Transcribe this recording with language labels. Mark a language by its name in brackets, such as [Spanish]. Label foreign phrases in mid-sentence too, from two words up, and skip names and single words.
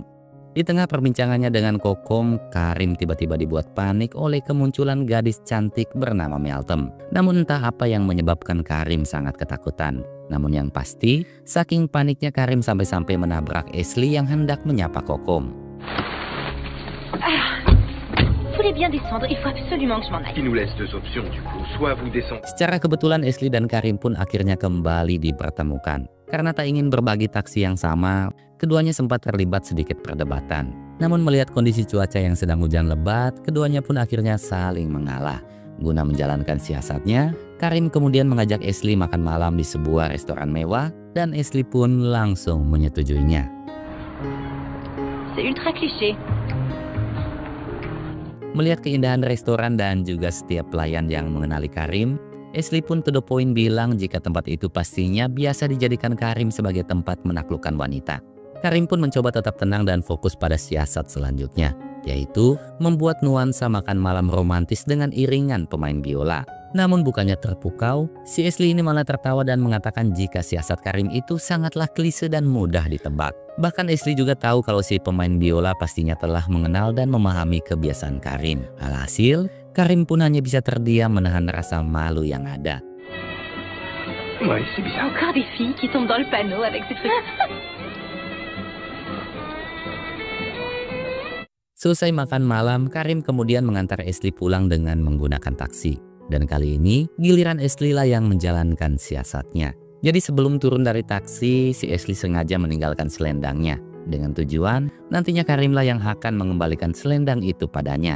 [Indonesian] Di tengah perbincangannya dengan Kokom, Karim tiba-tiba dibuat panik oleh kemunculan gadis cantik bernama Meltem. Namun entah apa yang menyebabkan Karim sangat ketakutan. Namun yang pasti, saking paniknya Karim sampai-sampai menabrak Ashley yang hendak menyapa Kokom. [French] Bien descendre, il faut absolument que je m'en aille. Il nous laisse deux options du coup, soit vous descendez. [Indonesian] Secara kebetulan Ashley dan Karim pun akhirnya kembali dipertemukan. Karena tak ingin berbagi taksi yang sama, keduanya sempat terlibat sedikit perdebatan. Namun melihat kondisi cuaca yang sedang hujan lebat, keduanya pun akhirnya saling mengalah. Guna menjalankan siasatnya, Karim kemudian mengajak Ashley makan malam di sebuah restoran mewah dan Ashley pun langsung menyetujuinya. [French] C'est ultra cliché. [Indonesian] Melihat keindahan restoran dan juga setiap pelayan yang mengenali Karim, Ashley pun [English] to the point [Indonesian] bilang jika tempat itu pastinya biasa dijadikan Karim sebagai tempat menaklukkan wanita. Karim pun mencoba tetap tenang dan fokus pada siasat selanjutnya, yaitu membuat nuansa makan malam romantis dengan iringan pemain biola. Namun bukannya terpukau, si Ashley ini malah tertawa dan mengatakan jika siasat Karim itu sangatlah klise dan mudah ditebak. Bahkan Ashley juga tahu kalau si pemain biola pastinya telah mengenal dan memahami kebiasaan Karim. Alhasil, Karim pun hanya bisa terdiam menahan rasa malu yang ada. [French] Ouais, c'est bizarre. Encore des filles qui tombent dans le panneau avec ces trucs. [Indonesian] Selesai makan malam, Karim kemudian mengantar Ashley pulang dengan menggunakan taksi. Dan kali ini giliran Ashley lah yang menjalankan siasatnya. Jadi sebelum turun dari taksi, si Ashley sengaja meninggalkan selendangnya. Dengan tujuan nantinya Karim lah yang akan mengembalikan selendang itu padanya.